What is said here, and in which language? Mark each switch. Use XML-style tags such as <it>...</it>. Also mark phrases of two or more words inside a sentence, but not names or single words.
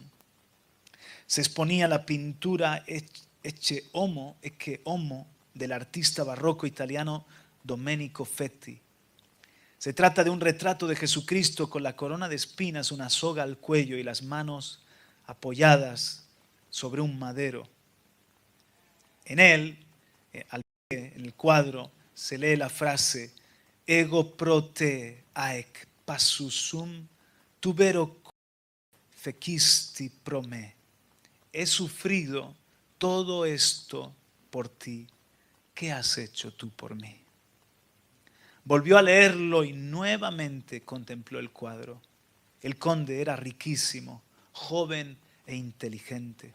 <es>Se exponía la pintura Ecce Homo del artista barroco italiano Domenico Fetti. Se trata de un retrato de Jesucristo con la corona de espinas, una soga al cuello y las manos apoyadas sobre un madero. En él, en el cuadro, se lee la frase</es> <la>Ego pro te haec passus sum, tubero fecisti pro me.</la> <es>He sufrido todo esto por ti. ¿Qué has hecho tú por mí? Volvió a leerlo y nuevamente contempló el cuadro. El conde era riquísimo, joven e inteligente.</es>